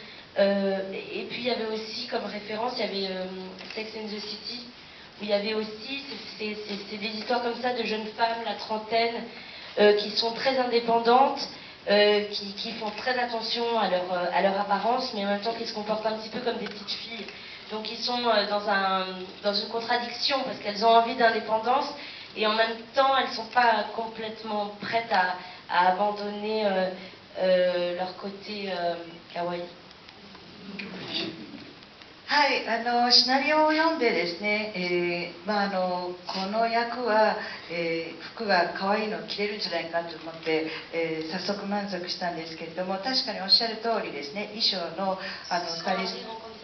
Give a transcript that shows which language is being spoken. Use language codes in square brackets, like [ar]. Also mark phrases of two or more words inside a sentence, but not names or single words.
[fr] Et puis il y avait aussi comme référence, il y avait Sex and the City, où il y avait aussi, c'est des histoires comme ça de jeunes femmes, la trentaine, qui sont très indépendantes, qui font très attention à leur apparence, mais en même temps qui se comportent un petit peu comme des petites filles. Donc ils sont dans une contradiction, parce qu'elles ont envie d'indépendance, et en même temps elles ne sont pas complètement prêtes à abandonner leur côté kawaii. [ja] はい、シナリオを読んでですね、この役は、服が可愛いの着れるんじゃないかと思って、早速満足したんですけれども、確かにおっしゃる通りですね、衣装のスタイリスト